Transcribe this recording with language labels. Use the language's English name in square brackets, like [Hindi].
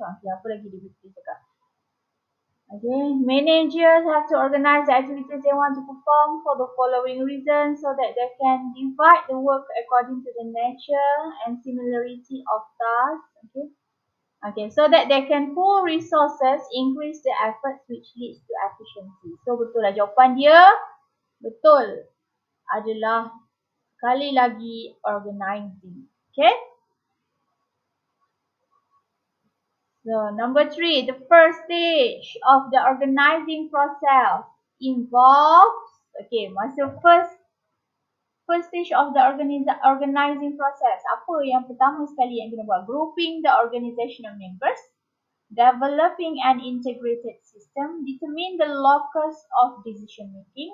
[English] Okay, [Malay] apa lagi dia cakap? [English] Okay, managers have to organize the activities they want to perform for the following reasons so that they can divide the work according to the nature and similarity of tasks. Okay, so that they can pool resources, increase the efforts which leads to efficiency. [Malay] So betul lah jawapan dia. Betul adalah sekali lagi organizing. Okay. [English] So number 3, the first stage of the organizing process involves, okay, masa first First stage of the organizing process. [Malay] Apa yang pertama sekali yang kena buat? [English] Grouping the organizational members, developing an integrated system, determine the locus of decision making.